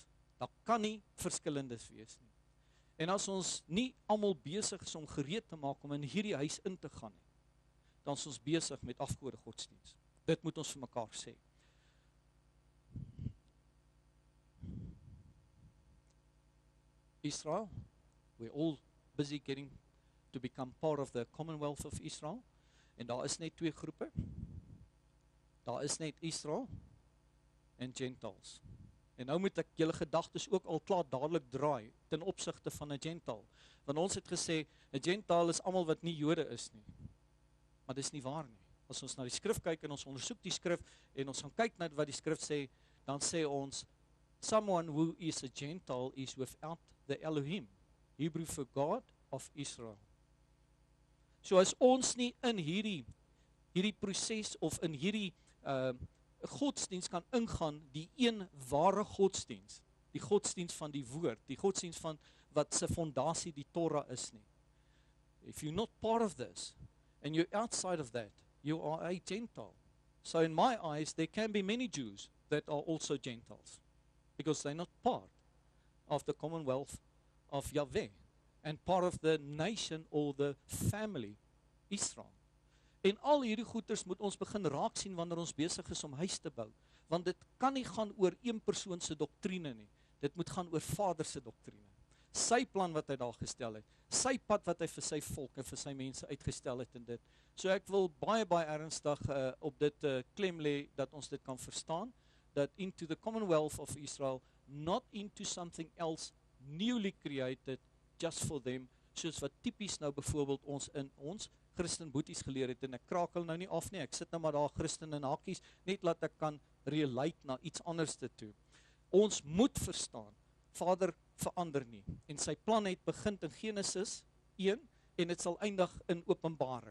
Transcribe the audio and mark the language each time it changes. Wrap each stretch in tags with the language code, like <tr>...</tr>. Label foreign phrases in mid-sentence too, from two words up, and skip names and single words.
<af>Daar kan nie verskillendes wees nie. En as ons nie almal besig is om gereed te maak om in hierdie huis in te gaan nie, dan is ons besig met afgode godsdienst. Dit moet ons vir mekaar sê. Israel,</af> <en>we're all busy getting to become part of the Commonwealth of Israel,</en> <af>en daar is net twee groepe. Daar is net Israel en Gentiles. En nou moet ek julle gedagtes ook al klaar dadelik draai ten opsigte van 'n Gentile. Want ons het gesê 'n Gentile is almal wat nie Jode is nie. Maar dis nie waar nie. As ons na die skrif kyk en ons ondersoek die skrif en ons gaan kyk na wat die skrif sê, dan sê ons</af> <en>someone who is a Gentile is without the Elohim, Hebrew for God of Israel.</en> <af>So as ons nie in hierdie proses of in hierdie godsdiens kan ingaan, die een ware godsdiens, die godsdiens van die woord, die godsdiens van wat se fondasie die Torah is nie.</af> <en>If you're not part of this and you're outside of that, you are a Gentile. So in my eyes there can be many Jews that are also Gentiles because they're not part of the commonwealth of Yahweh and part of the nation or the family Israel.</en> <af>En al hierdie goeters moet ons begin raak sien wanneer ons besig is om huis te bou, want dit kan nie gaan oor een persoon se doktrine nie. Dit moet gaan oor Vader se doktrine. Sy plan wat hy daar gestel het, sy pad wat hy vir sy volk en vir sy mense uitgestel het in dit. So ek wil baie ernstig op dit klem lê dat ons dit kan verstaan,</af> <en>that into the commonwealth of Israel, not into something else newly created just for them,</en> <af>soos wat tipies nou byvoorbeeld ons in ons Christen boeties geleer het, en ek krakel nou nie af nie, ek sit nou maar daar Christen in hakies, net laat ek kan relate na iets anders toe. Ons moet verstaan, Vader verander nie, en sy plan het begin in Genesis 1, en het sal eindig in Openbaring.</af>